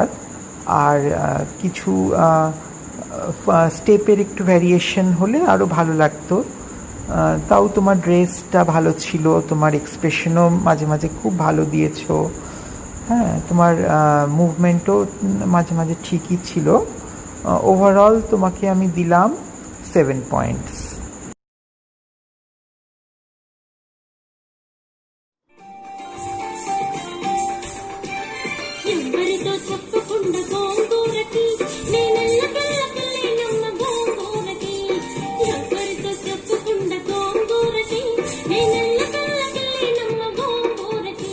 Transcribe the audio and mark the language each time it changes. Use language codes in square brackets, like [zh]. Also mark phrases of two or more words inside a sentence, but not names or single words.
[bn] আর কিছু স্টেপের একটু ভ্যারিয়েশন হলে আরও ভালো লাগতো. তাও তোমার ড্রেসটা ভালো ছিল, তোমার এক্সপ্রেশনও মাঝে মাঝে খুব ভালো দিয়েছো. হ্যাঁ, তোমার মুভমেন্টও মাঝে মাঝে ঠিকই ছিল. ওভারঅল তোমাকে আমি দিলাম 7 points. [te] ఎవరితో చెప్పకుండా గోంగూరకి నేనెల్లకెల్లకెళ్ళినమ్మ గోంగూరకి. ఎవరితో చెప్పకుండా గోంగూరకి నేనెల్లకెల్లకెళ్ళినమ్మ గోంగూరకి.